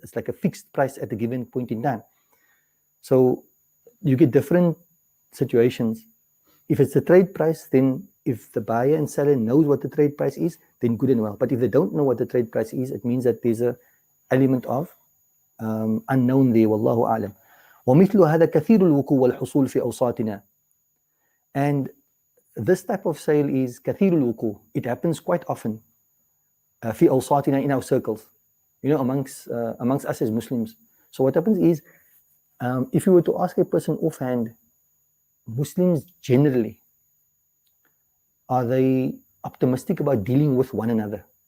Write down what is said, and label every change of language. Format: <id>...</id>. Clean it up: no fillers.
<en>It's like a fixed price at a given point in time. So you get different situations. If it's the trade price, then if the buyer and seller knows what the trade price is, then good and well. But if they don't know what the trade price is, it means that there's an element of unknown there.</en> <ar>Wallahu a'lam. ومثل هذا كثير الوقوع والحصول في أوساطنا.</ar> <en>And this type of sale is</en> <ar>كثير الوقوع.</ar> <en>It happens quite often</en> <ar>في أوساطنا,</ar> <en>in our circles, you know, amongst us as Muslims. So what happens is, if you were to ask a person offhand, Muslims generally, are they optimistic about dealing with one another?</en>